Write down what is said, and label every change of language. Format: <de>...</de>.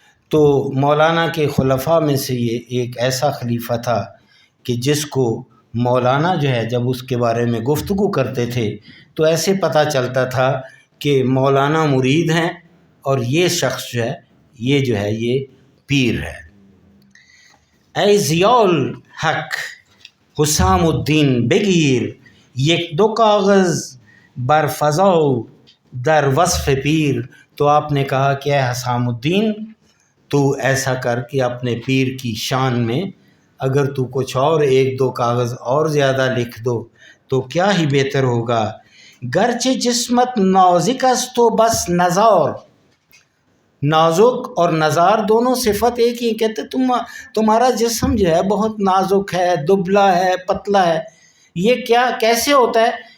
<ur>تو مولانا کے خلفاء میں سے یہ ایک ایسا خلیفہ تھا کہ جس کو مولانا جو ہے جب اس کے بارے میں گفتگو کرتے تھے تو ایسے پتہ چلتا تھا کہ مولانا مرید ہیں اور یہ شخص جو ہے یہ پیر ہے.</ur> <fa>اے ضیاء الحق حسام الدین بگیر یک دو کاغذ بر فضا در وصف پیر،</fa> <ur>تو آپ نے کہا کہ اے حسام الدین، تو ایسا کر کے اپنے پیر کی شان میں اگر تو کچھ اور 1-2 کاغذ اور زیادہ لکھ دو تو کیا ہی بہتر ہوگا۔</ur> <fa>گرچہ جسمت نازک است تو بس نزار،</fa> <ur>نازک اور نزار دونوں صفت ایک ہی، کہتے تمہارا جسم جو ہے بہت نازک ہے، دبلا ہے، پتلا ہے۔ یہ کیا کیسے ہوتا ہے؟</ur>